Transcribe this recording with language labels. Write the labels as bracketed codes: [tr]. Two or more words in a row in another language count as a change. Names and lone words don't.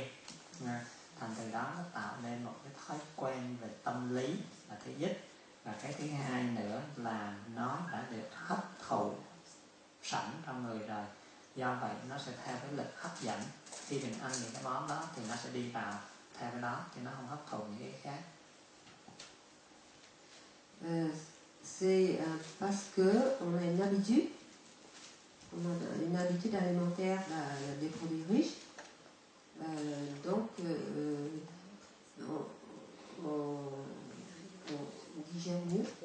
[vi] Thành từ đó nó tạo nên một cái thói quen về tâm lý là thứ nhất. Và cái thứ hai nữa là nó đã được hấp thụ sẵn trong người rồi. Do vậy nó sẽ theo cái lực hấp dẫn. Khi mình ăn những cái món đó thì nó sẽ đi vào theo cái đó, thì nó không hấp thụ những cái khác. [fr] C'est parce que on a une habitude alimentaire des produits riches, donc on digère mieux.